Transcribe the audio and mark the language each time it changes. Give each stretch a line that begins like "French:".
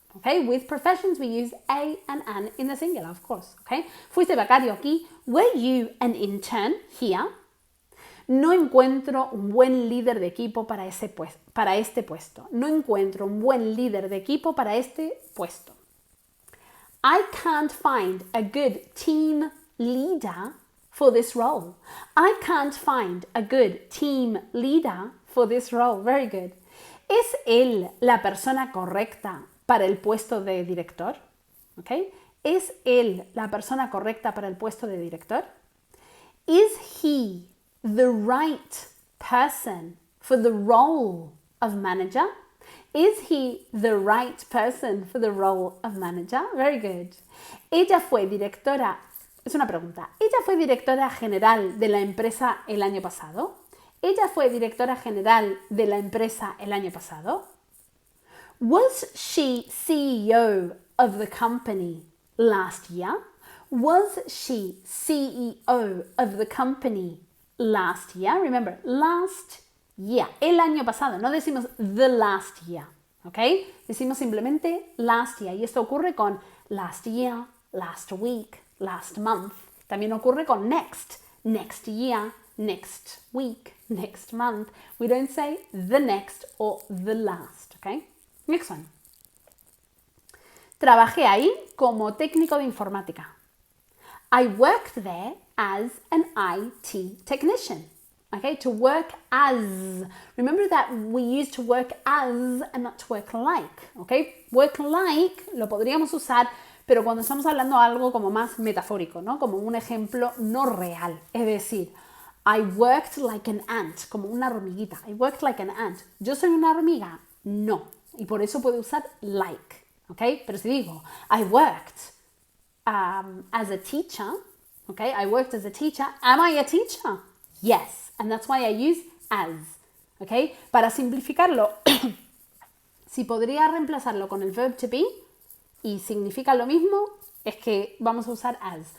English: Okay, with professions we use a and an in the singular, of course. Okay,
Spanish: fuiste becario aquí.
English: Were you an intern here?
Spanish: No encuentro un buen líder de equipo para este puesto. No encuentro un buen líder de equipo para este puesto.
English: I can't find a good team leader for this role. I can't find a good team leader for this role. Very good.
Spanish: ¿Es él la persona correcta para el puesto de director? ¿Okay? ¿Es él la persona correcta para el puesto de director?
English: Is he the right person for the role of manager? Is he the right person for the role of manager? Very good.
Spanish: Ella fue directora, es una pregunta, ¿ella fue directora general de la empresa el año pasado? ¿Ella fue directora general de la empresa el año pasado?
English: Was she CEO of the company last year? Was she CEO of the company last year?
Spanish: Remember, last year, el año pasado. No decimos the last year, ¿ok? Decimos simplemente last year. Y esto ocurre con last year, last week, last month. También ocurre con next, next year, next week, next month.
English: We don't say the next or the last, ¿ok? Next one.
Spanish: Trabajé ahí como técnico de informática.
English: I worked there as an IT technician. Okay, to work as. Remember that we used to work as and not to work like.
Spanish: Okay, work like lo podríamos usar, pero cuando estamos hablando de algo como más metafórico, ¿no? Como un ejemplo no real. Es decir, I worked like an ant, como una hormiguita.
English: I worked like an ant.
Spanish: ¿Yo soy una hormiga? No. Y por eso puedo usar like.
English: Okay,
Spanish: pero si digo,
English: I worked as a teacher, okay, I worked as a teacher. Am I a teacher? Yes, and that's why I use as, okay?
Spanish: Para simplificarlo, si podría reemplazarlo con el verb to be y significa lo mismo, es que vamos a usar as.